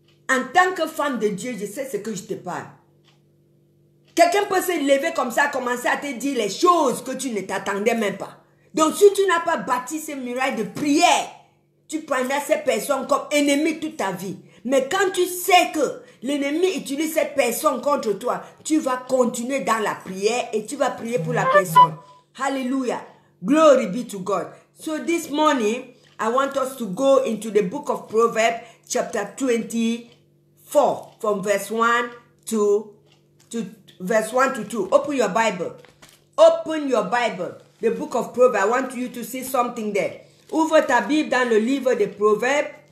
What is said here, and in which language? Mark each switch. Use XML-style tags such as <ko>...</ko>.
<fr>En tant que femme de Dieu, je sais ce que je te parle. Quelqu'un peut se lever comme ça, commencer à te dire les choses que tu ne t'attendais même pas. Donc, si tu n'as pas bâti ces murailles de prière, tu prendras ces personnes comme ennemies toute ta vie. Mais quand tu sais que l'ennemi utilise cette personne contre toi, tu vas continuer dans la prière et tu vas prier pour la personne.</fr> <en>Hallelujah. Glory be to God. So this morning, I want us to go into the book of Proverbs, chapter 24, from verse 1 to verse 1 to 2. Open your Bible. Open your Bible. The book of Proverbs. I want you to see something there.</en> <fr>Ouvre ta Bible dans le livre des Proverbs.</fr>